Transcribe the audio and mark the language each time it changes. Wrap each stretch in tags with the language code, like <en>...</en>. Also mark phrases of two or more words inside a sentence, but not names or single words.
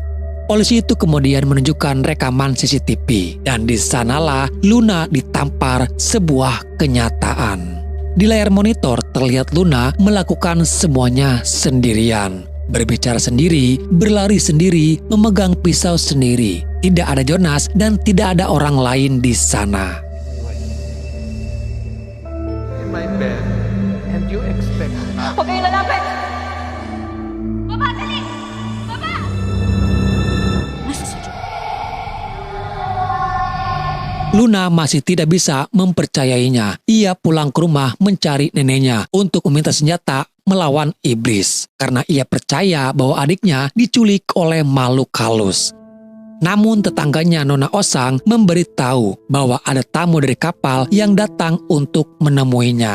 <id>Polisi itu kemudian menunjukkan rekaman CCTV dan di sanalah Luna ditampar sebuah kenyataan. Di layar monitor terlihat Luna melakukan semuanya sendirian. Berbicara sendiri, berlari sendiri, memegang pisau sendiri. Tidak ada Jonas dan tidak ada orang lain di sana.</id> <en>In my bed, and you expect...</en> <tl>Huwag kayong lalapit! Baba, dali! Baba!</tl> <id>Luna masih tidak bisa mempercayainya. Ia pulang ke rumah mencari neneknya untuk meminta senjata melawan iblis karena ia percaya bahwa adiknya diculik oleh makhluk halus. Namun tetangganya Nona Osang memberitahu bahwa ada tamu dari kapal yang datang untuk menemuinya.</id>